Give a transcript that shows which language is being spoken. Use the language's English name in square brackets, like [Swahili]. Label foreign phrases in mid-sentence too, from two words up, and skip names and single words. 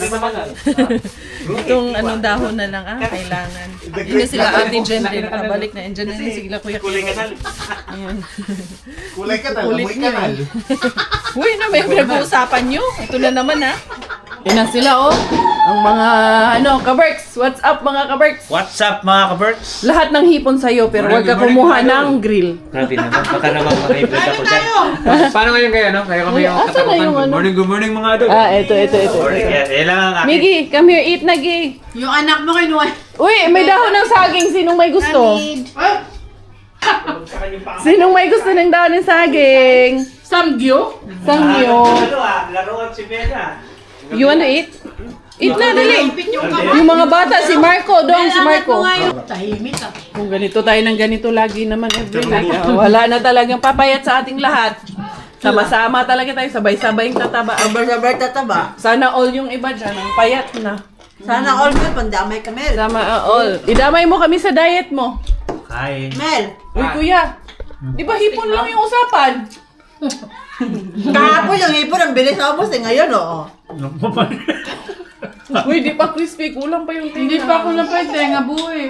[Filipino] Itong dahon na lang kailangan. Hindi na sila Ate Jen din. Pabalik na. Andiyan na rin sila Kuya Kulay Kiro. kanal. Ayan. Kulay ka Kulit amoy nyo kanal. Uy, may pinag-uusapan nyo. Ito na naman Yan na sila Ang mga kaberks. [English] What's up [Filipino] mga kaberks? [English] What's up [Filipino] mga kaberts? Lahat ng hipon sa'yo pero huwag ka kumuha ng grill. Grabe naman, baka naman makaibig ako dyan. Paano ngayon kayo, no? Kaya kami Uy, yung asa na katakutan. yung [English] Good morning [Filipino] mga idol. Ito. Yan lang ang akin. Miggy, [English] come here, eat na, Gi. [Filipino] Yung anak mo kinuha. Uy, may dahon ng saging. Sinong may gusto? Sinong may gusto ng dahon ng saging? Samgyo? Sangyo. Laruan si Bella. [English] You want to eat? Eat [Filipino] na, dali. Yung mga bata, si Marco, si Marco. Tahimik Kung ganito tayo ng ganito lagi naman everyday. Wala na talagang papayat sa ating lahat. Sama-sama talaga tayo, sabay-sabay yung tataba. Sabay tataba. Sana all yung iba dyan, ang payat na. Sana all Mel, pandamay ka Mel. Sama all. Idamay mo kami sa diet mo. Kain. Mel, Uy, kuya. Di ba hipon lang yung usapan? kahapon yung hipon, ang bilis na ubos ngayon Uy, di pa crispy. Kulang pa yung tinga. Hindi pa ako na pa yung tenga buhay.